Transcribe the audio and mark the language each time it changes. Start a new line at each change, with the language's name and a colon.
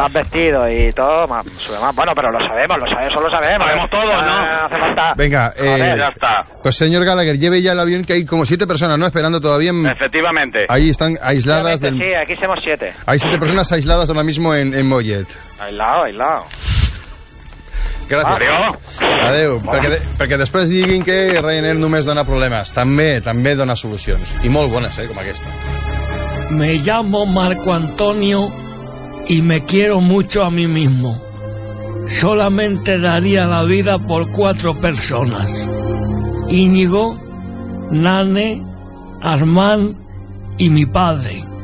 Spanish: Más vestido y todo, más. Bueno, pero lo sabemos. Sabemos todos, ¿no? Hace falta. Venga, ya está. Pues señor Gallagher, lleve ya el avión que hay como 7 personas, ¿no? Esperando todavía. Efectivamente. Ahí están aisladas. Aquí somos 7. Hay 7 personas aisladas ahora mismo en Mollet. Aislado. Gracias.
Catalan: Adeu. Perquè després diguin que Ryanair només dona problemes. També dona solucions. I molt bones, com aquesta.
Spanish: Me llamo Marco Antonio y me quiero mucho a mí mismo. Solamente daría la vida por 4 personas. Íñigo, Nane, Armán y mi padre.